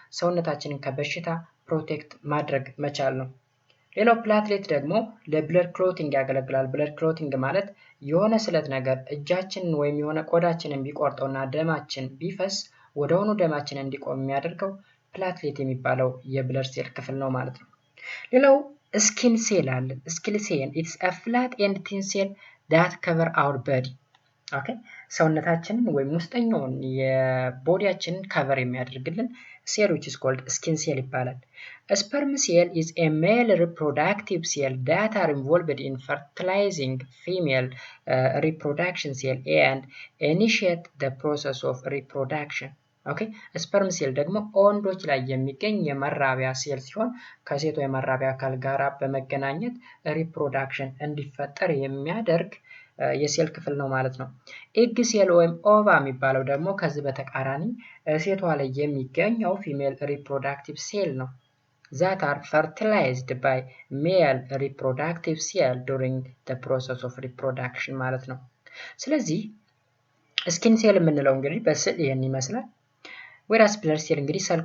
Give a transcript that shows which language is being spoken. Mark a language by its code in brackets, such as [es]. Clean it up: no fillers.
[am] ሰውነታችንን ከበሽታ ፕሮቴክት ማድረግ መቻል ነው። ሌላው ፕላትሌት ደግሞ ለብለድ ክሎቲንግ ያገለግላል። ብለድ ክሎቲንግ ማለት የሆነ ስለት ነገር እጃችንን ወይም የሆነ ቆዳችንን ቢቆርጠውና ደማችን ቢፈስ ወደሆኑ ደማችን እንዲቆም የሚያደርገው ፕላትሌት የሚባለው የብለድ ሴል ክፍል ነው ማለት ነው። ሌላው ስኪን ሴል አለ። ስኪን ሴል [en] it's a flat and thin cell that cover our body. [am] ኦኬ ሰውነታችንን ወይም ውስጠኛውን የቦዲያችንን ከቨር የሚያደርግልን ሴል [en] which is called skin cell ይባላል። sperm cell is a male reproductive cell that are involved in fertilizing female reproduction cell and initiate the process of reproduction. [am] ኦኬ ስፐርም ሴል ደግሞ ወንዶች ላይ የሚገኝ የመራቢያ ሴል ሲሆን ከሴቷ የመራቢያ አካል ጋር በመገናኘት ሪፕሮዳክሽን እንዲፈጠር የሚያደርግ የሴል ክፍል ነው ማለት ነው። ኤግ ሴል ወይም ኦቫ የሚባለው ደግሞ ከዚህ በተቃራኒ ሴቷ ላይ የሚገኘው ፊሜል ሪፕሮዳክቲቭ ሴል ነው። [en] that are fertilized by male reproductive cell during the process of reproduction [am] ማለት ነው። ስለዚህ ስኪን ሴል የምንለው እንግዲህ በስዕል ይህን ይመስላል። ወራስ ብለድ ሴል እንግዲህ